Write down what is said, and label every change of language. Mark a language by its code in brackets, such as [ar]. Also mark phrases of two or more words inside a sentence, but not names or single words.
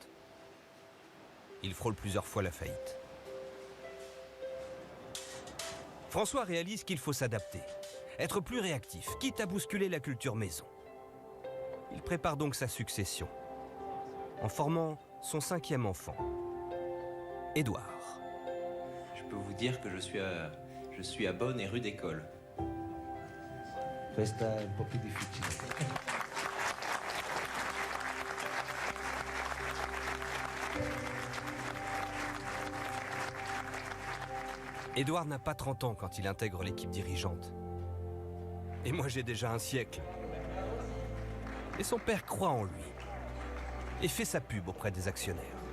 [fr] Il frôle plusieurs fois la faillite. François réalise qu'il faut s'adapter, être plus réactif, quitte à bousculer la culture maison. Il prépare donc sa succession, en formant son 5e enfant, Édouard. Je peux vous dire que je suis à bonne et rude école. [it] Questa è un po' più difficile. [fr] Édouard n'a pas 30 ans quand il intègre l'équipe dirigeante. Et moi j'ai déjà un siècle. Et son père croit en lui et fait sa pub auprès des actionnaires.